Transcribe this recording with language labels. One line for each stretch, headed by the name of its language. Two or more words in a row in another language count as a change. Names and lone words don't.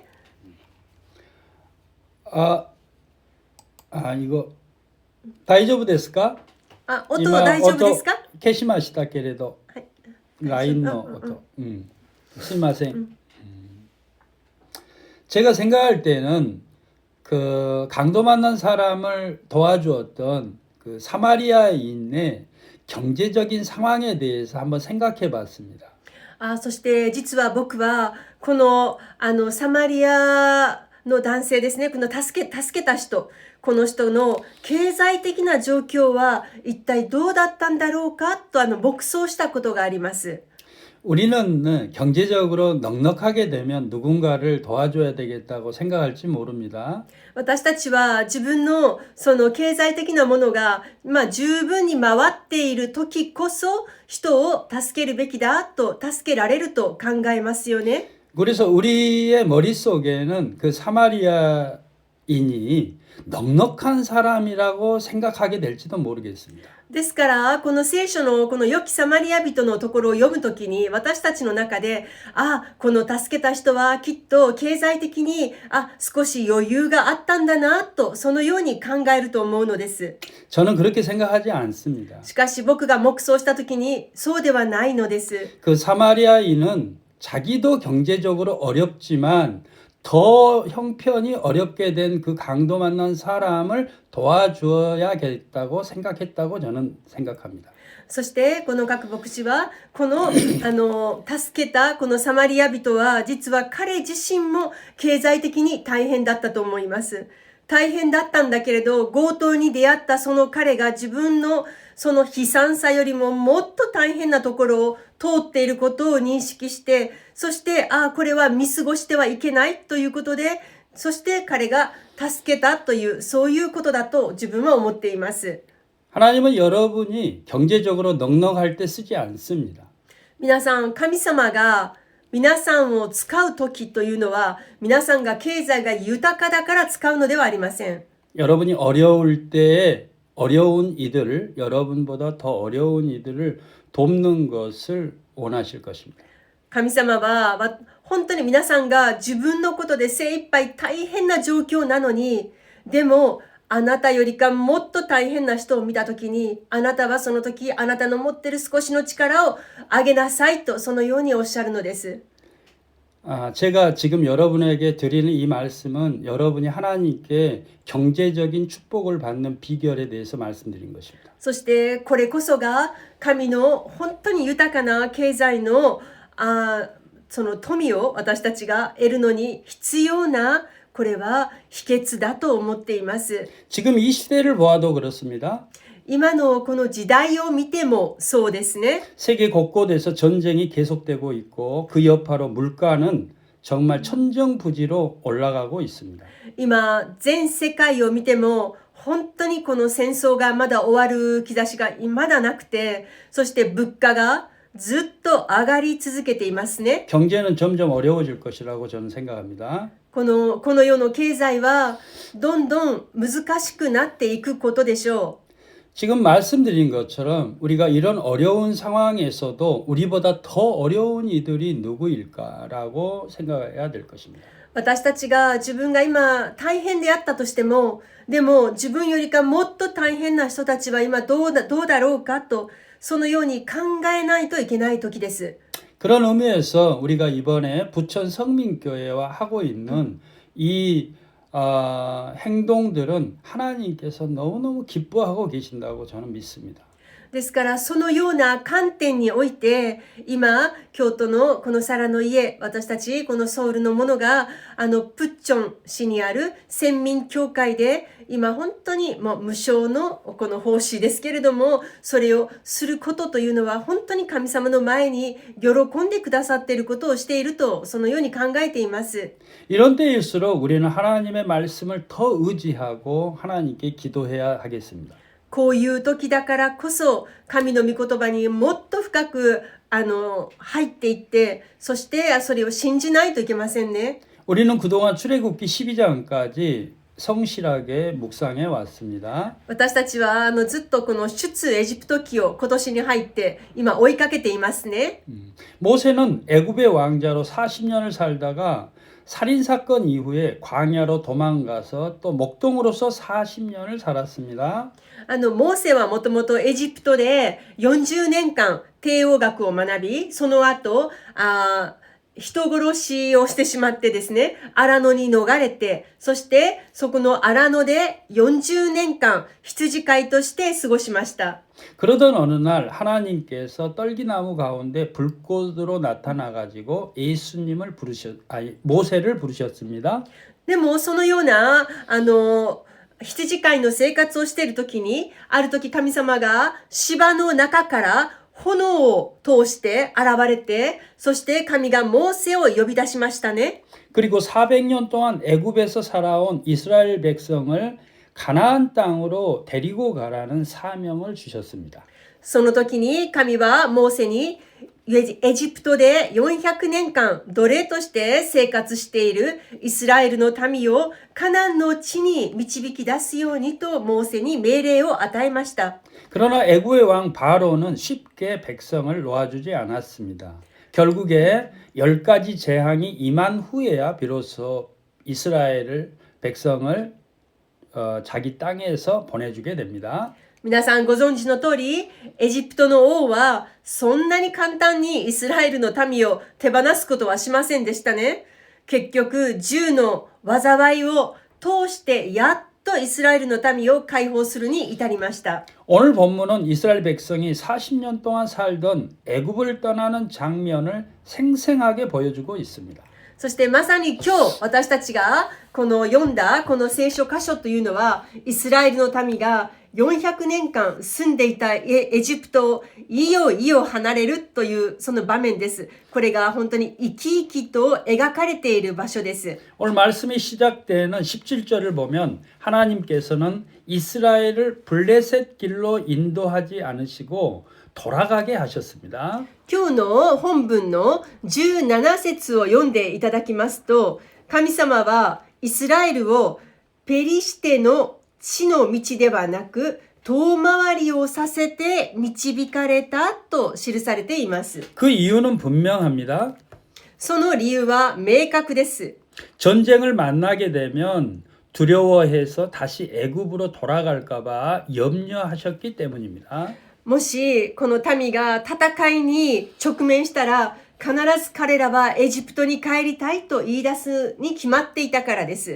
Japanese: 이거 大丈夫ですか？あ、音は大丈夫ですか？消しましたけれど、はい。 라인のうんうん音. すいません.
Korean: 제가 생각할 때는 그 강도 만난 사람을 도와주었던 그 사마리아인의 경제적인 상황에 대해서 한번 생각해 봤습니다.
Japanese: そして実は僕はこのサマリアの男性ですね、この助けた人、この人の経済的な状況は一体どうだったんだろうかと黙想したことがあります。
Korean: 우리는 경제적으로 넉넉하게 되면 누군가를 도와줘야 되겠다고 생각할지 모릅니다.
Japanese: 私たちは自分のその経済的なものが、十分に回っている時こそ人を助けるべきだと、助けられると考えますよね。
Korean: 그래서 우리의 머릿속에는 그 사마리아인이 넉넉한 사람이라고 생각하게 될지도 모르겠습니다.
Japanese: ですから、この聖書のこの良きサマリア人のところを読むときに、私たちの中で、この助けた人はきっと経済的に、少し余裕があったんだな、と、そのように考えると思うのです。
Korean: 저는 그렇게 생각하지 않습니다.
Japanese: しかし僕が黙想したときに、そうではないのです。
Korean: 그 사마리아인은 자기도 경제적으로 어렵지만 더 형편이 어렵게 된 그 강도 만난 사람을 도와줘야겠다고 생각했다고 저는 생각합니다.
Japanese: そしてこの各牧師はこの助けたこのサマリア人は実は彼自身も経済的に大変だったと思います。大変だったんだけれど、強盗に出会ったその彼が自分のその悲惨さよりももっと大変なところを通っていることを認識して、そしてこれは見過ごしてはいけないということで、そして彼が助けたというそういうことだと自分は思っています。
Korean: 하나님은 여러분이 경제적으로 넉넉할 때 쓰지 않습니다.
Japanese: 皆さん、神様が皆さんを使う時というのは、皆さんが経済が豊かだから使うのではありません。
Korean: 여러분이 어려울 때에 어려운 이들을, 여러분보다 더 어려운 이들을 돕는 것을 원하실 것입니다.
Japanese: 神様は本当に皆さんが自分のことで精一杯大変な状況なのに、でもあなたよりかもっと大変な人を見たときに、あなたはその時あなたの持っている少しの力を上げなさいと、そのようにおっしゃるのです。
Korean: 제가 지금 여러분에게 드리는 이 말씀은 여러분이 하나님께 경제적인 축복을 받는 비결에 대해서 말씀드린 것입니다.
Japanese: そしてこれこそが神の本当に豊かな経済のその富を私たちが得るのに必要な、これは秘訣だと思っています。
Korean: 지금 이 시대를 보아도 그렇습니다.
Japanese: 今のこの時代を見てもそうですね。
Korean: 세계 곳곳에서 전쟁이 계속되고 있고 그 여파로 물가는 정말 천정부지로 올라가고 있습니다.
Japanese: 今全世界を見ても本当にこの戦争がまだ終わる兆しがまだなくて、そして物価がずっと上がり続けていますね。
Korean: 경제는 점점 어려워질 것이라고 저는 생각합니다.
Japanese: この世の経済はどんどん難しくなっていくことでしょう。
Korean: 지금 말씀드린 것처럼 우리가 이런 어려운 상황에서도 우리보다 더 어려운 이들이 누구일까라고 생각해야 될 것입니다.
Japanese: 私たちが自分が今大変であったとしても、でも自分よりかもっと大変な人たちは今どうだろうかと、そのように考えないといけない時です。
Korean: 그런 의미에서 우리가 이번에 부천 성민교회와 하고 있는 이 행동들은 하나님께서 너무너무 기뻐하고 계신다고 저는 믿습니다.
Japanese: ですからそのような観点において、今京都のこのサラの家、私たちこのソウルのものがプッチョン市にある先民教会で今本当にもう無償のこの奉仕ですけれども、それをすることというのは本当に神様の前に喜んでくださっていることをしていると、そのように考えています。
Korean: 이런 때일수록 우리는 하나님의 말씀을 더 의지하고 하나님께 기도해야 하겠습니다.
Japanese: こういう時だからこそ神の御言葉にもっと深く入っていって、そしてそれを信じないといけませんね。
Korean: 우리는 그동안 출애굽기 12장까지 성실하게 묵상해 왔습니다.
Japanese: 私たちはずっとこの出エジプト記を今年に入って今追いかけていますね。
Korean: 모세는 애굽의 왕자로 40년을 살다가 살인 사건 이후에 광야로 도망가서 또 목동으로서 40년을 살았습니다.
Japanese: モーセはもともとエジプトで40年間帝王学を学び、その後、人殺しをしてしまってですね、荒野に逃れて、そしてそこの荒野で40年間羊飼いとして過ごしました。
Korean: 그러던 어느 날 하나님께서 떨기나무 가운데 불꽃으로 나타나 가지고 모세를 부르셨습니다.
Japanese: でもそのような、羊飼いの生活をしているときに、ある時神様が芝の中から炎を通して現れて、そして神がモーセを呼び出しましたね。
Korean: 그리고 400년 동안 애굽에서 살아온 이스라엘 백성을 가나안 땅으로 데리고 가라는 사명을 주셨습니다.
Japanese: その時に神はモーセにエジプトで400年間奴隷として生活しているイスラエルの民をカナンの地に導き出すようにとモーセに命令を与えました。
Korean: 그러나 애굽의 왕 바로는 쉽게 백성을 놓아주지 않았습니다. 결국에 10가지 재앙이 임한 후에야 비로소 이스라엘 백성을 자기 땅에서 보내주게 됩니다.
Japanese: 皆さんご存知の通り、エジプトの王はそんなに簡単にイスラエルの民を手放すことはしませんでしたね。結局、10の災いを通してやっとイスラエルの民を解放するに至りました。
Korean: 오늘 본문은 이스라엘 백성이 40년 동안 살던 애굽을 떠나는 장면을 생생하게 보여주고 있습니다.
Japanese: そしてまさに今日私たちがこの読んだこの聖書箇所というのはイスラエルの民が400年間住んでいたエジプトをいよいよ離れるというその場面です。これが本当に生き生きと描かれている場所です。
Korean: 오늘 말씀이 시작되는 17절을 보면 하나님께서는 이스라엘을 블레셋 길로 인도하지 않으시고 돌아가게 하셨습니다.
Japanese: 今日の本文の17節を読んでいただきますと、神様はイスラエルをペリシテの地の道ではなく遠回りをさせて導かれたと記されています。
Korean: 그 이유는 분명합니다.
Japanese: その理由は明確です。
Korean: 전쟁을 만나게 되면 두려워해서 다시 애굽으로 돌아갈까 봐 염려하셨기 때문입니다.
Japanese: もしこの民が戦いに直面したら必ず彼らはエジプトに帰りたいと言い出すに決まっていたからです。